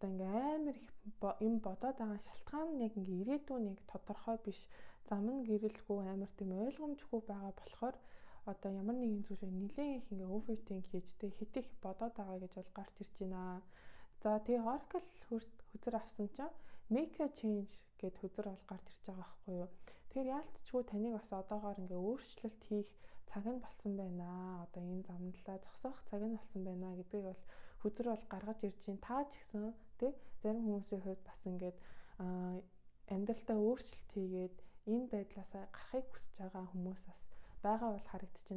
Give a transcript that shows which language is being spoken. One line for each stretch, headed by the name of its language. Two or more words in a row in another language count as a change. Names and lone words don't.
Mongolian: Ингээ амар их юм бодоод байгаа шалтгаан нь яг ингээ ирээдүйн нэг тодорхой биш, зам нь гэрэлгүй амар тийм ойлгомжгүй байгаа болохоор одоо ямар нэгэн зүйлээ нэлээд их ингээ overthink хийжтэй хит их бодоод байгаа гэж бол гарч ирж байна. За тэгээ Oracle хүзэр авсан чинь make a change гэд хүзэр бол гарч ирж байгаа байхгүй юу. Тэгэхээр яалтчгүй таныг бас одоогоор ингээ өөрчлөлт хийх цаг нь болсон байна. Одоо энэ замналаа зогсоох цаг нь болсон байна гэдгийг бол хүзэр бол гаргаж ирж байна. Та ч гэсэн тий зарим хүмүүсийн хувьд бас ингээд амьдралтаа өөрчлөлт хийгээд энэ байдлаас гарахыг хүсэж байгаа хүмүүс бас байгаа бол харагдаж байна.